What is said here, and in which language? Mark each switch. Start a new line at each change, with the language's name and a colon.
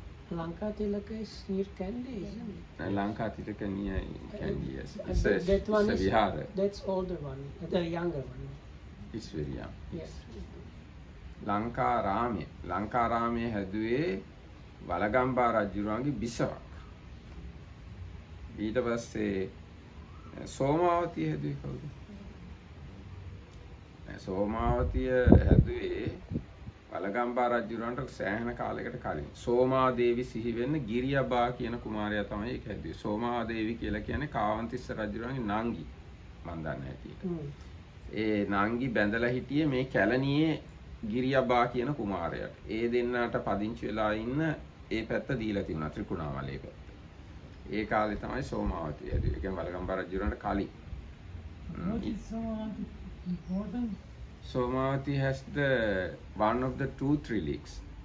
English: Lanka Tilaka is near Kandy, isn't it? Lanka Tilaka near Kandy, yes. That one it's is, a vihara. that's older one, the younger one. It's very young. Yes.
Sinhala: ලංකාරාමයේ හැදුවේ වලගම්බා රජුරුවන්ගේ බිසවක්. ඊට පස්සේ සෝමාවතිය හැදුවේ කවුද? සෝමාවතිය හැදුවේ වලගම්බා රජුරවන්ට සෑහෙන කාලයකට කලින්. සෝමාදේවි සිහි වෙන්න ගිරියබා කියන කුමාරයා තමයි ඒක හැදුවේ. සෝමාදේවි කියලා කියන්නේ කාවන්තිස්ස රජුරවන්ගේ නංගි. මන් දන්නේ හැටියට. ඒ නංගි බැඳලා හිටියේ මේ කැලණියේ ගිරියබා කියන කුමාරයාට. ඒ දෙන්නාට පදිංචි වෙලා ඉන්න ඒ පැත්ත දීලා තිබුණා ත්‍රිකුණාමලයේ පැත්ත. ඒ කාලේ තමයි සෝමාවතිය හැදුවේ. ඒ කියන්නේ වලගම්බා රජුරවන්ට කලින්.
English: What is Somavati important? Somavati has one of the two trileaks.